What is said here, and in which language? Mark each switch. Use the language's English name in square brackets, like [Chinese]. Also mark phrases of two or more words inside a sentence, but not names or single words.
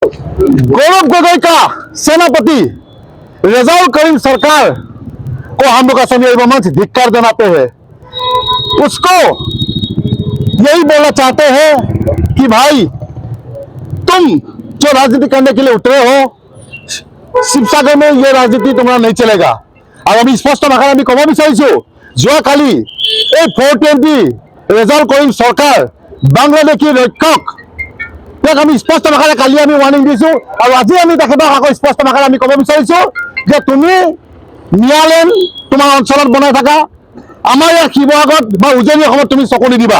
[Hindi] गौरव गोगोई का सेनापति रजाउल करीम सरकार को हम लोग असम मंच धिक्कार जनाते हैं। उसको यही बोलना चाहते हैं कि भाई तुम जो राजनीति करने के लिए उतरे हो शिवसागर में ये राजनीति तुम्हारा नहीं चलेगा। और अभी स्पष्ट भाषा [Assamese] আমি কব বিচাৰিছো যোৱাকালি এই 420 রেজাউল করিম সরকার বাংলাদেশী রক্ষক তাক আমি স্পষ্ট ভাষাৰে কালি আমি ওয়ার্নিং দিছো আৰু আজি আমি তেখেতক আকৌ স্পষ্ট ভাষাৰে আমি কব বিচাৰিছো যে তুমি নিয়ালেন তোমাৰ অঞ্চলত বনাই থাকা আমাৰ ইয়াৰ শিৱসাগৰত বা উজনি অসমত তুমি চকু নিদিবা।